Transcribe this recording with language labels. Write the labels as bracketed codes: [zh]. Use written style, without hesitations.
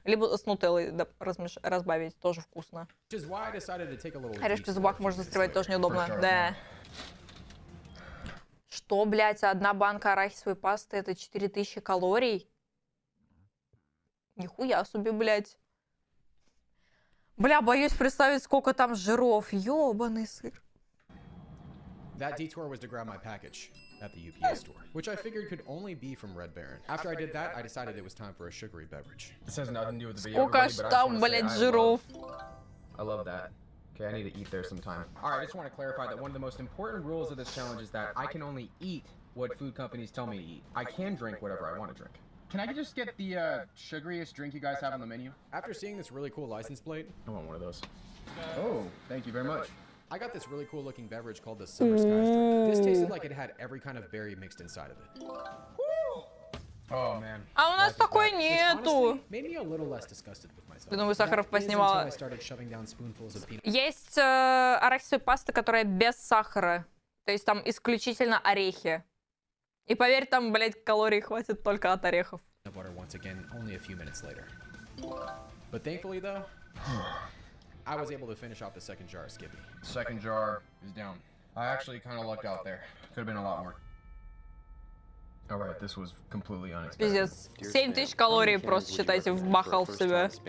[ru] Либо с нутеллой разбавить, тоже вкусно. Орешки в зубах можно застревать, тоже неудобно. Да. Что, блядь, одна банка арахисовой пасты — это 4000 калорий? Нихуя себе, блядь. Бля, боюсь представить, сколько там жиров. Ёбаный сыр. [en] That detour was to grab my package at the UPS store, which I figured could only be from Red Baron. After I did that, I decided it was time for a sugary beverage. This has nothing to do with the video. [ru] Сколько ж там, блядь, жиров. [en] I love that. Okay, I need to eat there sometime. Alright, I just want to clarify that one of the most important rules of this challenge is that I can only eat what food companies tell me to eat. I can drink whatever I want to drink. Can I just get the sugariest drink you guys have on the menu? After seeing this really cool license plate, I want one of those. Oh, thank you very much. I got this really cool looking beverage called the Summer Skies drink. This tasted like it had every kind of berry mixed inside of it. Oh man. [ru] А у нас такой [en] Which [ru] нету. [en] honestly made me a little less disgusted with myself. [ru] Ты, думаю, сахаров [en] That is until [ru] поснимала. [en] I started shoving down spoonfuls of peanut. [ru] Есть арахисовая паста, которая без сахара. То есть там исключительно орехи. И поверь, там, блядь, калорий хватит только от орехов. [en] Butter once again, only a few minutes later. But thankfully though, I was able to finish off the second jar of Skippy. Second jar is down. I actually kind of lucked out there. Could have been a lot more. Alright, this was completely unexpected. [ru] Пиздец. 7000 калорий просто, считайте, вбахал в себя.